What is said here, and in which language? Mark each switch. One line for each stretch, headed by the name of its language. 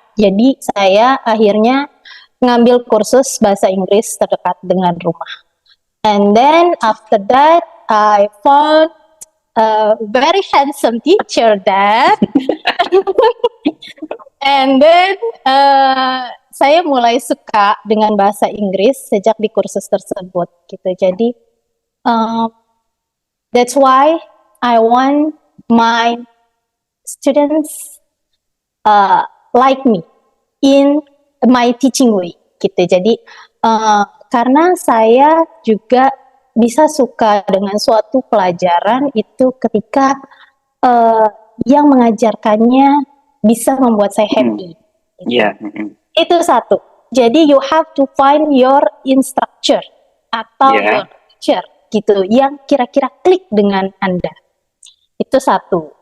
Indonesian: Jadi saya akhirnya ngambil kursus bahasa Inggris terdekat dengan rumah,
English: and then after that I found a very handsome teacher that and then
Indonesian: saya mulai suka dengan bahasa Inggris sejak di kursus tersebut gitu.
English: Jadi that's why I want my students like me in my teaching way gitu.
Indonesian: Jadi karena saya juga bisa suka dengan suatu pelajaran itu ketika yang mengajarkannya bisa membuat saya happy. Itu satu. Jadi
English: you have to find your instructor
Indonesian: atau
English: your teacher
Indonesian: gitu yang kira-kira klik dengan Anda. Itu satu.